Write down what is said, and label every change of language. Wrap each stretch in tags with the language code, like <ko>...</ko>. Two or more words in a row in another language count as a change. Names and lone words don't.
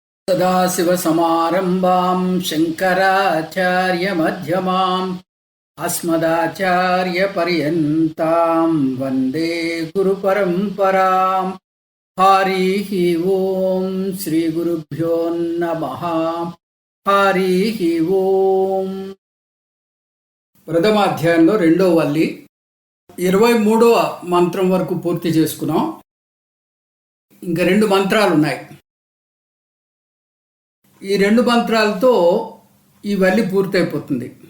<sa>सदाशिवसमारम्भां शङ्कराचार्यमध्यमाम् अस्मदाचार्यपर्यन्तां वन्दे गुरुपरम्पराम्। हरिः ओं श्रीगुरुभ्यो नमः। हरिः ओं।</sa> <te>ప్రథమ అధ్యాయంలో రెండో వల్లి 23వ మంత్రం వరకు పూర్తి చేసుకున్నాం. ఇంకా 2 మంత్రాలు ఉన్నాయి. ఈ 2 మంత్రాలతో ఈ వల్లి పూర్తయిపోతుంది.</te>